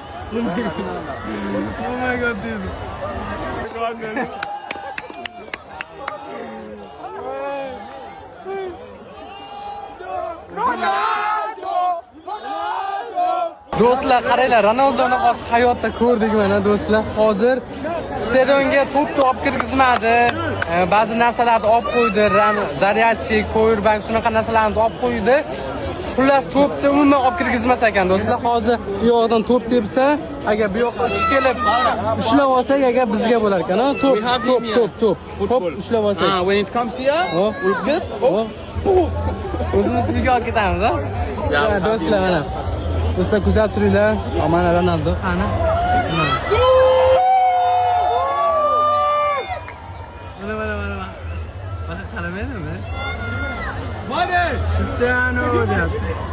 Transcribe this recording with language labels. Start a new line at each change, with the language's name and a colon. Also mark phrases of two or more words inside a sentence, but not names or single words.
English: Oh my god, dude.
Uzbek: Do'stlar, qaranglar, Ronaldoni hozir hayotda ko'rdik mana do'stlar. Hozir stadionga to'pni olib kirgizmadi. Ba'zi narsalarni olib qo'ydi, zaryadchik, powerbank shunaqa narsalarni olib qo'ydi. Xullas to'pni umuman olib kirgizmas ekan do'stlar. Hozir bu yoqdan to'p tepsa, agar bu yoqqa uchib kelib ushlab olsak, agar bizga bo'lar ekan. To'p ushlab olsak.
English: When it comes here, we'll get.
Uzbek: O'zimiz tilga olib ketamiz, ha? Do'stlar mana. Do'stlar kuzatib turinglar. Mana Ronaldo qani? Mana. Mana qaramayapsizmi? Cristiano deyapti.